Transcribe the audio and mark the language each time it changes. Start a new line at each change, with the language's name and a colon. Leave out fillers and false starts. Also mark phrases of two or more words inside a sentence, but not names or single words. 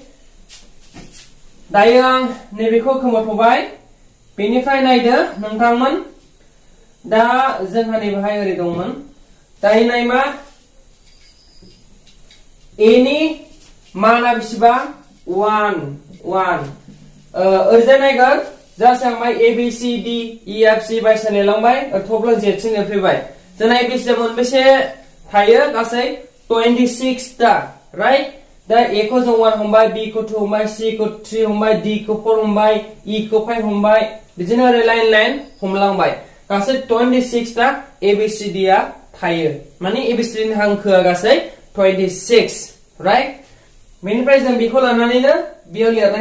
Bodo: दायो आं नैबेखौ खोमोरथ'बाय बेनिफ्राय नायदो नोंथांमोन दा जोंहा नैबेहाय ओरै दंमोन दायो नाय मा ए नि माना बेसेबां 1 ओरैजाय नायगोन जास्ट आं माय
English: A B C D E F C
Bodo: बायसा लिरलांबाय थब्ला जेथिं लिरफैबाय जोंना एबीसी मोनबेसे थायो गासै 26 ता राइट दा ए खौ जों 1 हमबाय बी खौ 2 हमबाय सी खौ 3 हमबाय डी खौ 4 हमबाय ई खौ 5 हमबाय बिदिनो ओरै लाइन हमलांबाय गासै 26 ता एबीसीडी आ थायो माने एबीसीडी नि हांखोआ गासै 26 राइट बेनिफ्राय जों बेखौ लानानैनो बेयाव लिरनाय